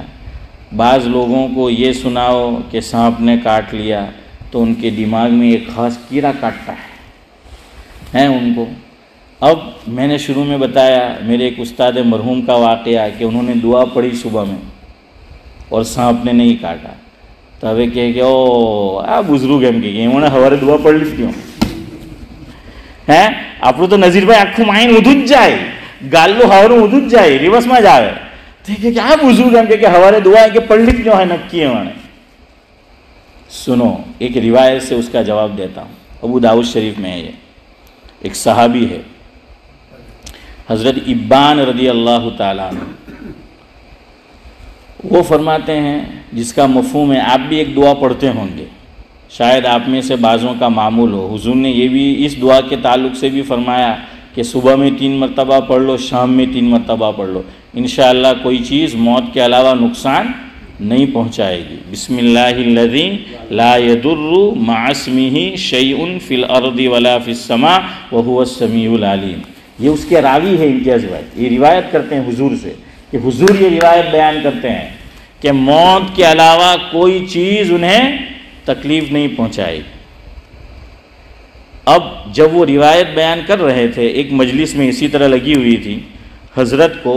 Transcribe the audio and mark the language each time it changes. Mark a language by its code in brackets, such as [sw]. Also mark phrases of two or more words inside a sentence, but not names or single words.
[ur] بعض لوگوں کو یہ سناؤ کہ سانپ نے کاٹ لیا تو ان کے دماغ میں ایک خاص کیڑا کاٹتا ہے ان کو. اب میں نے شروع میں بتایا میرے ایک استاد مرحوم کا واقعہ کہ انہوں نے دعا پڑھی صبح میں اور سانپ نے نہیں کاٹا. تو ابھی کہے کہ او بزرگ [gu] એમ કે એમણે સવારે દુઆ પડી લીધી આપણું તો નઝીરભાઈ આખું માઇન્ડ ઊંધું જ જાય, ગાલ્લું હવારું ઊંધું જ જાય, રિવર્સમાં જ આવે. તો કે આ બુઝુર્ગ એમ કે સવારે દુઆ કે પડી લીધી હોય નક્કી એમણે. [ur] سنو ایک روایت سے اس کا جواب دیتا ہوں. ابو داؤد شریف میں ہے، یہ ایک صحابی ہے حضرت ابان رضی اللہ تعالیٰ عنہ. وہ فرماتے ہیں جس کا مفہوم ہے، آپ بھی ایک دعا پڑھتے ہوں گے، شاید آپ میں سے بعضوں کا معمول ہو. حضور نے یہ بھی اس دعا کے تعلق سے بھی فرمایا کہ صبح میں 3 مرتبہ پڑھ لو، شام میں 3 مرتبہ پڑھ لو، انشاءاللہ کوئی چیز موت کے علاوہ نقصان نہیں پہنچائے گی. بسم اللہ الذی لا یضر مع اسمہ شیء فی الارض ولا فی السماء وہو السمیع العلیم. یہ اس کے راوی ہے امتیاز بھائی، یہ روایت کرتے ہیں حضور سے کہ حضور یہ روایت بیان کرتے ہیں کہ موت کے علاوہ کوئی چیز انہیں تکلیف نہیں پہنچائے گی. اب جب وہ روایت بیان کر رہے تھے ایک مجلس میں اسی طرح لگی ہوئی تھی حضرت کو.